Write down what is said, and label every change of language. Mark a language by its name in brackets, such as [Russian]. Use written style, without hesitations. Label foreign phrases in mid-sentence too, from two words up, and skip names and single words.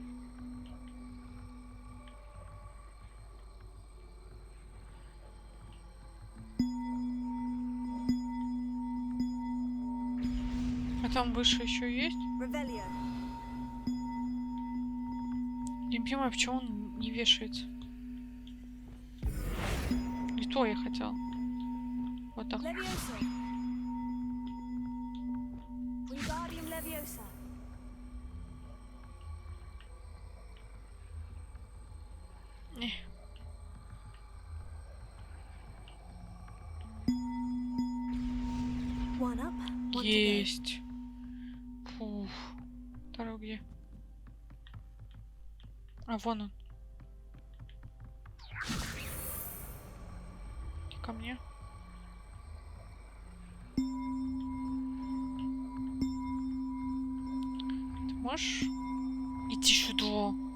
[Russian] А там выше еще есть? Revelio. Не понимаю, почему он не вешается. Не то я хотел. Вот так. Leviosa. Wingardium Leviosa. Не. [English] One up. One to go. [Russian] Есть. Фух. Второй где? А, вон он. Иди ко мне. Ты можешь идти сюда?